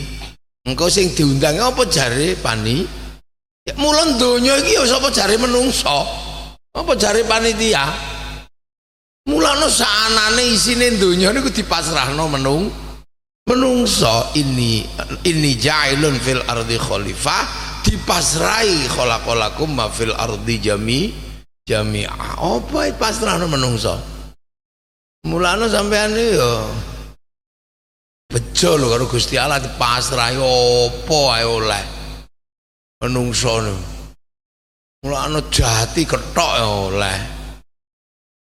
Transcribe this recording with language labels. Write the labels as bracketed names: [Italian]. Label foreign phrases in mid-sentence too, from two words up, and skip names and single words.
[Javanese] Engko sing diundang apa jare ya, mulane donya iki ya sapa jare menungso? Apa jare panitia? Mulane saanane isine donya niku dipasrahno menungso. [Arabic] إني جاعل في الأرض خليفة, dipasrahi خلق لكم ما في الأرض جميعا. [Javanese] Apa pasrahno menungso? Mulane sampean yo bejo lho karo Gusti Allah dipasrahi apa ae oleh menungso. Mulane jati kethok oleh.